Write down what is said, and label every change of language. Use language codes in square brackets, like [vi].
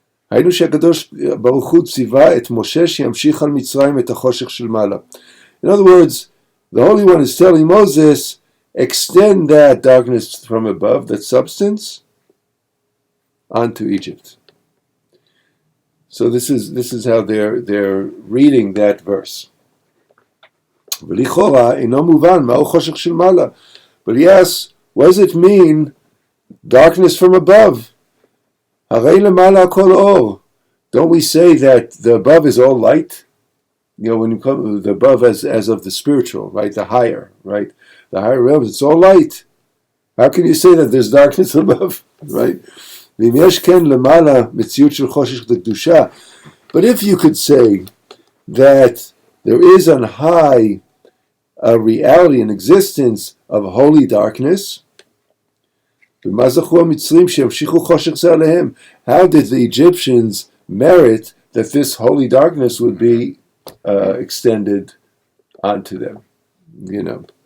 [he] היינו שהקדוש ברוך הוא ציווה את משה שימשיך על מצרים את החושך של מעלה. [en] In other words, the Holy One is telling Moses, extend that darkness from above, that substance, onto Egypt. So this is how they're reading that verse. [he] ולכאורה אינו מובן מהו חושך של מעלה. [en] But he asks, what does it mean, darkness from above? [he] הרי למעלה הכל אור. [en] Don't we say that the above is all light? You know, when you come the above as of the spiritual, right? The higher, right? The higher realms, it's all light. How can you say that there's darkness above, right? [he] ואם יש כן למעלה מציאות של חושך לקדושה. [en] But if you could say that there is on high a reality and existence of holy darkness, [he] ומה זכו המצרים שימשיכו חושך זה עליהם? [en] How did the Egyptians merit that this holy darkness would be extended onto them? You know.